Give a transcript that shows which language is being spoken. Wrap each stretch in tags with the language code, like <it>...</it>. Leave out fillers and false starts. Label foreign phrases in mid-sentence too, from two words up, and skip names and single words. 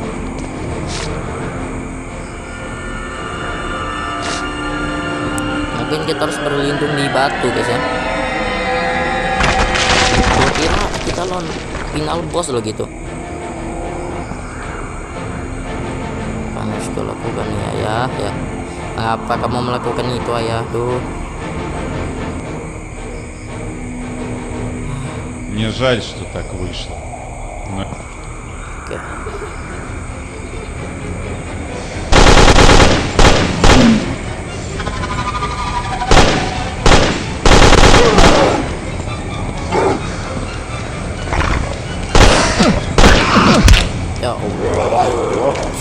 <id>Mungkin kita harus berlindung di batu guys ya. Gue kira kita lawan final boss loh gitu. Kamu sudah lakukan nih ayah ya. Mengapa kamu melakukan itu ayah? Duh.</id> <ru>Мне жаль, что так вышло. Но...</ru> <ar>Oke. Ya Allah.</ar>